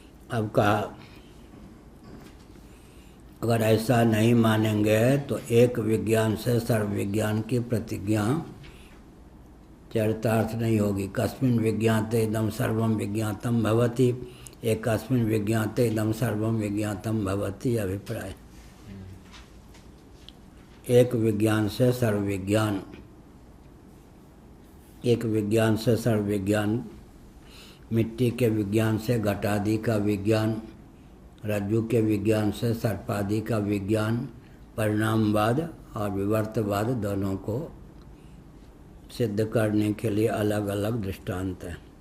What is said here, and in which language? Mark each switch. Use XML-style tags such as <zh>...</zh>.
<hi>अब कहा, अगर ऐसा नहीं मानेंगे तो एक विज्ञान से सर्व विज्ञान की प्रतिज्ञा चरितार्थ नहीं होगी।</hi> <sa>कस्मिन् विज्ञाते इदं सर्वं विज्ञातम भवति, एकस्मिन् विज्ञाते इदं सर्वं विज्ञातम भवति।</sa> <hi>अभिप्राय, एक विज्ञान से सर्व विज्ञान, एक विज्ञान से सर्व विज्ञान, मिट्टी के विज्ञान से घटादि का विज्ञान, रज्जु के विज्ञान से सर्पादि का विज्ञान, परिणामवाद और विवर्तवाद दोनों को सिद्ध करने के लिए अलग अलग दृष्टांत हैं।</hi>